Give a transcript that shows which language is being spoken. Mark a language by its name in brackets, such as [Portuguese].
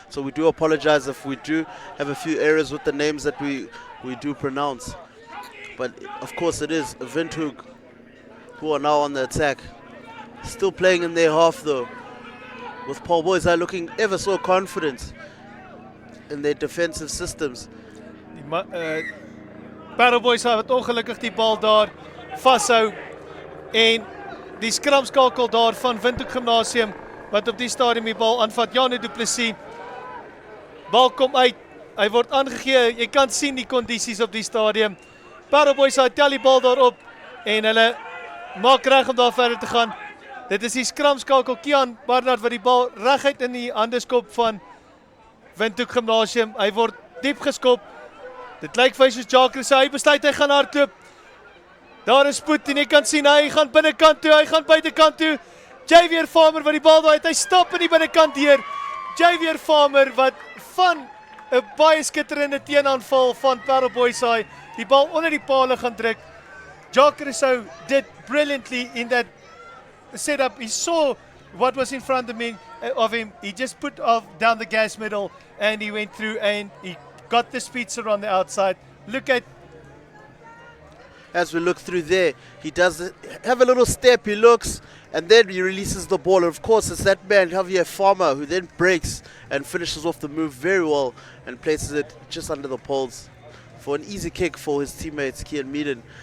[English] So we do apologize if we do have a few errors with the names that we do pronounce. But of course it is Windhoek who are now on the attack. Still playing in their half though. with Paarl Boys are looking ever so confident in their defensive systems. [Afrikaans] Paarl Boys het ongelukkig die bal daar vashou en die skramskakel daar van Windhoek Gimnasium wat op die stadium die bal aanvat. Janu Du Plessis. Bal kom uit. Hy word aangegee. Jy kan sien die kondisies op die stadium. Paarl Boys tel die bal daarop en hulle maak reg om daar verder te gaan. Dit is die skramskakel Kian Barnard wat die bal reguit in die hande skop van Windhoek Gimnasium. Hy word diep geskop. Dit lyk vir hy soos Jacques, hy besluit hy gaan hardloop. Daar is spoed en jy kan sien hy gaan binnekant toe, hy gaan buitekant toe. Javier Farmer wat die bal daar het, hy stap in die binnekant deur. Javier Farmer wat van 'n baie skitterende teenaanval van Paarl Boys die bal onder die paal gaan druk. [English] Jacques did brilliantly in that setup. He saw what was in front of him. He just put off down the gas middle and he went through and he got the speedster on the outside. Look at as we look through there, he does have a little step, he looks, and then he releases the ball. And of course, it's that man, Javier Farmer, who then breaks and finishes off the move very well and places it just under the poles for an easy kick for his teammates, Kian Meaden.